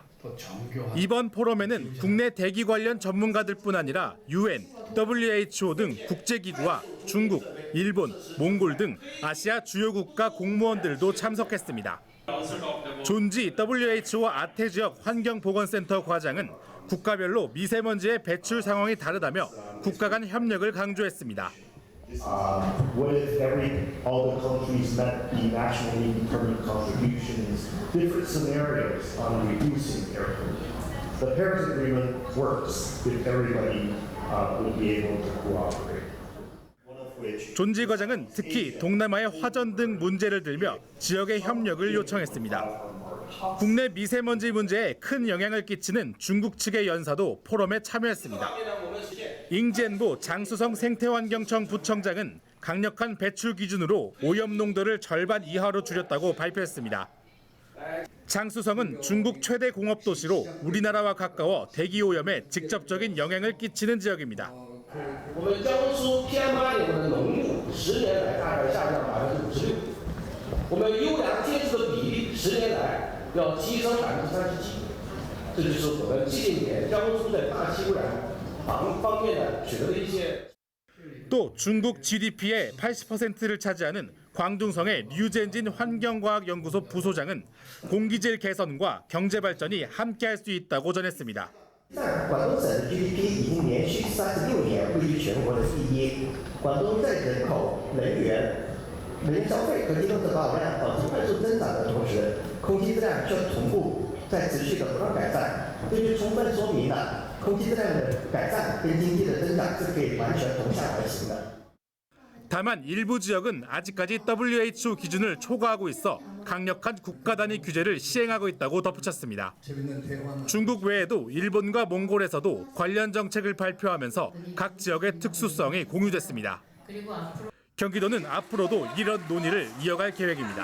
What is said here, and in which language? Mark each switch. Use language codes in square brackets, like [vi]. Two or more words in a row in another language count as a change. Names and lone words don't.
[ko] 이번 포럼에는 국내 대기 관련 전문가들뿐 아니라 UN, WHO 등 국제기구와 중국, 일본, 몽골 등 아시아 주요 국가 공무원들도 참석했습니다. 존지 WHO 아태지역 환경보건센터 과장은 국가별로 미세먼지의 배출 상황이 다르다며 국가 간 협력을 강조했습니다. [en] with all the countries that the nationally determined contributions, different scenarios on reducing air pollution. The Paris Agreement works if everybody would be able to cooperate. [ko] 존지 과장은 특히 동남아의 화전 등 문제를 들며 지역의 협력을 요청했습니다. 국내 미세먼지 문제에 큰 영향을 끼치는 중국 측의 연사도 포럼에 참여했습니다. 잉젠보 장쑤성 생태환경청 부청장은 강력한 배출 기준으로 오염 농도를 절반 이하로 줄였다고 발표했습니다. 장쑤성은 중국 최대 공업 도시로 우리나라와 가까워 대기 오염에 직접적인 영향을 끼치는 지역입니다. [zh] 我们江苏 PM2.5的浓度10年来大概下降56%，我们优良建筑的比例10年来要提升37%，这就是我们近年江苏在大气污染方面呢取得的一些。 [ko] 또 중국 GDP의 80%를 차지하는 광둥성의 류젠진 환경과학연구소 부소장은 공기질 개선과 경제 발전이 함께할 수 있다고 전했습니다. [zh] 在广东省的 GDP 已经连续36年位居全国的第一。广东在人口、能源、消费和机动车保有量保持快速增长的同时，空气质量却同步在持续的不断改善，这就充分说明了空气质量的改善跟经济的增长是可以完全同向而行的。 [ko] 다만 일부 지역은 아직까지 WHO 기준을 초과하고 있어 강력한 국가 단위 규제를 시행하고 있다고 덧붙였습니다. 중국 외에도 일본과 몽골에서도 관련 정책을 발표하면서 각 지역의 특수성이 공유됐습니다. 경기도는 앞으로도 이런 논의를 이어갈 계획입니다.